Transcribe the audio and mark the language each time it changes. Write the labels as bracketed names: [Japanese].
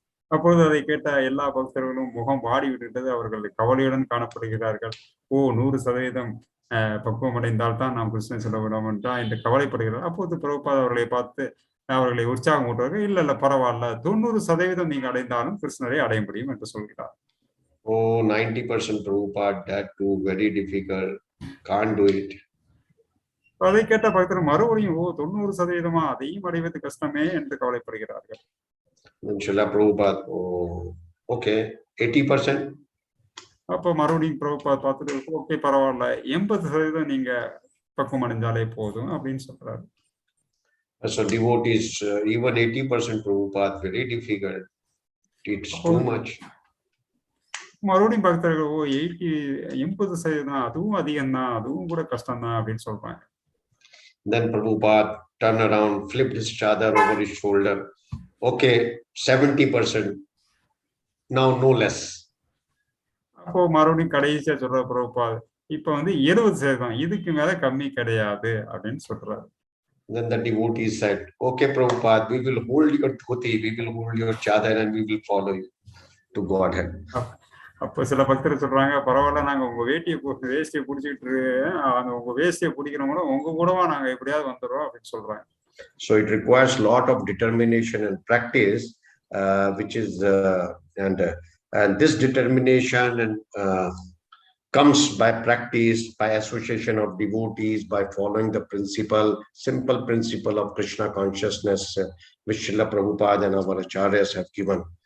[Tamil] அப்போது அதை கேட்ட எல்லா பக்தர்களும் முகம் வாடி விடுகிறது. அவர்கள் கவலையுடன் காணப்படுகிறார்கள். 100% பக்குவம் அடைந்தால் தான் நாம் கிருஷ்ணன் செல்ல விட வேண்டாம் என்று கவலைப்படுகிறார். அப்போது பிரபுபாத் அவர்களை பார்த்து அவர்களை உற்சாகம் ஊட்டுவார்கள். இல்ல பரவாயில்ல, 90% நீங்க அடைந்தாலும் கிருஷ்ணரை அடைய முடியும் என்று சொல்கிறார். [English] Oh, 90% Prabhupada, that too very difficult, can't do it. [Tamil] அதை கேட்ட பக்தர் மறுபடியும் 90% அதையும் அடைவது கஷ்டமே என்று கவலைப்படுகிறார்கள். [English] Srila Prabhupada, oh, okay, 80%. [Tamil] அப்போ மறுபடியும் பிரபுபாத் பார்த்துட்டு ஓகே பரவாயில்ல, 80% நீங்க பக்குவம் அடைஞ்சாலே போதும் அப்படின்னு சொல்றாரு. [English] So devotees, even 80% Prabhupada, very difficult. It's too much. [Tamil] மறுபடியும் பக்தர்கள் 80% அதுவும் அதிகம் தான், அதுவும் கூட கஷ்டம் தான் அப்படின்னு சொல்றாங்க. [English] Then Prabhupada turned around, flipped his chadar over his shoulder. Okay, 70%. Now no less. [Tamil] அப்போ மறுபடியும் கடைசியா சொல்ற பிரபுபாத், இப்ப 70%, இதுக்கு மேல கம்மி கிடையாது அப்படின்னு சொல்றாரு. [English] Then the devotees said, okay Prabhupada, we will hold your dhoti, we will hold your chadar and we will follow you to Godhead. [Tamil] அப்போ சில பக்தர் சொல்றாங்க, பரவாயில்ல, நாங்க உங்க வேஷ்டியை பிடிச்சிட்டு உங்க வேஷ்டியை பிடிக்கிறவங்கள உங்க கூடவா நாங்க எப்படியாவது வந்துடுறோம் அப்படின்னு சொல்றாங்க. [English] So it requires a lot of determination and practice, which is and this determination and comes by practice, by association of devotees, by following the simple principle of Krishna consciousness, which Srila Prabhupada and our acharyas have given.